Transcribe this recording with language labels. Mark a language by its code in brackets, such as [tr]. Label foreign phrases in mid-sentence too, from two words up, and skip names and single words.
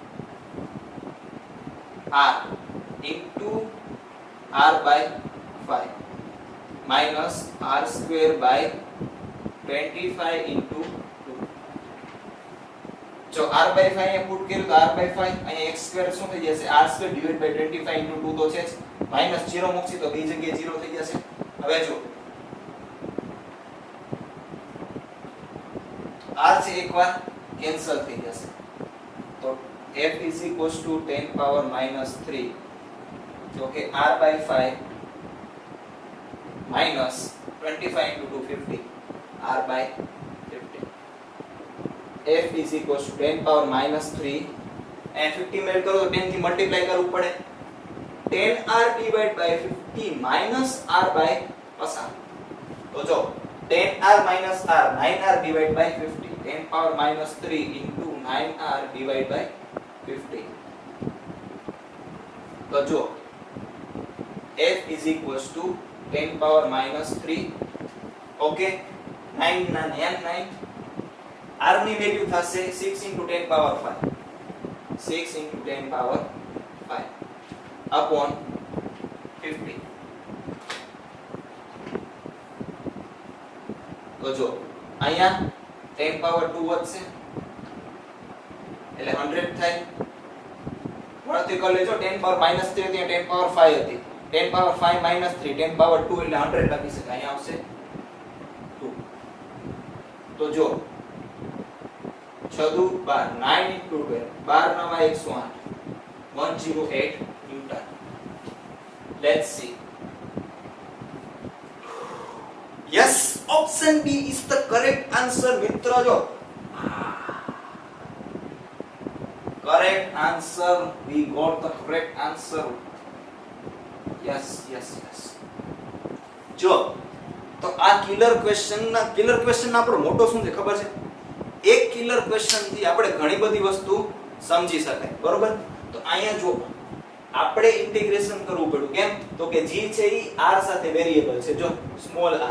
[en] r into r by 5 minus r square by 25 into 2. [gu] જો [en] r by 5 [gu] અહીંયા પુટ કર્યું તો [en] r by 5 [gu] અહીંયા [en] x square [gu] શું થઈ જશે [en] r square divided by 25 into 2 [gu] તો છે જ, [en] minus 0 [gu] મૂકશી તો બે જગ્યાએ 0 થઈ જશે. હવે જો r છે એકવાર કેન્સલ થઈ જશે તો [en] f is equals to 10 power -3 [hi] जो कि [en] r by 5 minus 25 into 2 50 r by 50. f is equals to 10 power -3 and 50 [gu] મેળ કરો તો 10 થી મલ્ટીપ્લાય કરવું પડે. [en] 10r divided by 50 minus r by 50. [gu] તો જો [en] 10r minus r 9r divided by 50, 10 power -3 into 9r divided by 50. [gu] તો જો [en] f is equals to 10 power -3. [gu] ઓકે, 9 ના 9, r ની વેલ્યુ થશે [en] 6 into 10 power 5, 6 into 10 power 5 upon 50. [gu] તો જો અહીંયા [en] 10 power 2 [gu] વધશે એટલે 100 થાય. ગણતરી કરી લેજો. [en] 10 power -3 [gu] હતી, [en] 10 power 5 [gu] હતી, [en] 10 power 5 -3, 10 power 2 [gu] એટલે 100 લખી શકાય. અહીંયા આવશે 2. તો જો 6 દુ 12, [en] 9 into 12, [gu] 12 9 108, 108 ન્યૂટન. [en] Let's see. Yes, option B is the correct answer. [gu] મિત્રો જો [en] correct answer, we got the correct answer. Yes. [gu] જો તો આ કિલર ક્વેશ્ચન આપણો મોટો શું છે ખબર છે? એક કિલર ક્વેશ્ચન થી આપણે ઘણી બધી વસ્તુ સમજી શકાય, બરોબર? તો અહીંયા જો આપણે ઇન્ટિગ્રેશન કરવું પડ્યું. કેમ? તો કે g છે ઈ r સાથે વેરીએબલ છે, જો સ્મોલ r.